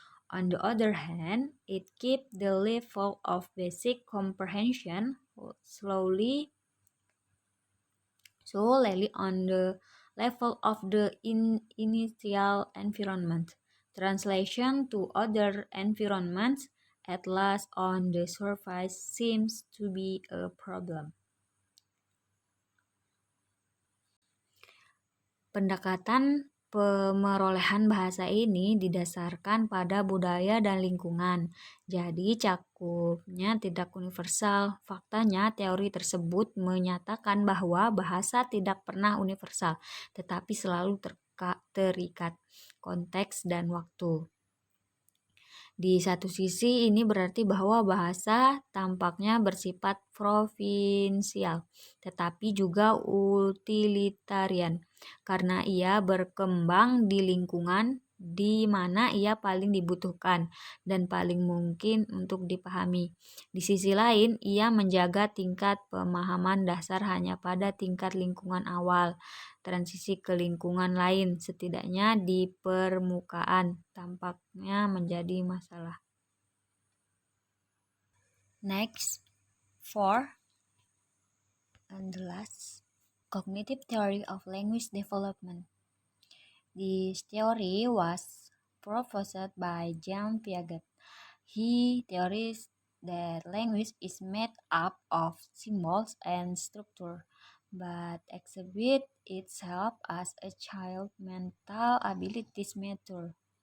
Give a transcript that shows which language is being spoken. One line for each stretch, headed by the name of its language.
English: On the other hand, it keeps the level of basic comprehension solely on the level of the initial environment. Translation to other environments, at last on the surface, seems to be a problem.
Indonesian: Pendekatan pemerolehan bahasa ini didasarkan pada budaya dan lingkungan, jadi cakupnya tidak universal. Faktanya, teori tersebut menyatakan bahwa bahasa tidak pernah universal, tetapi selalu terikat konteks dan waktu. Di satu sisi, ini berarti bahwa bahasa tampaknya bersifat provinsial, tetapi juga utilitarian, karena ia berkembang di lingkungan di mana ia paling dibutuhkan dan paling mungkin untuk dipahami. Di sisi lain, ia menjaga tingkat pemahaman dasar hanya pada tingkat lingkungan awal. Transisi ke lingkungan lain, setidaknya di permukaan, tampaknya menjadi masalah.
English: Next, 4, and the last, cognitive theory of language development. This theory was proposed by Jean Piaget. He theorized that language is made up of symbols and structure, but exhibit itself as a child's mental abilities mature.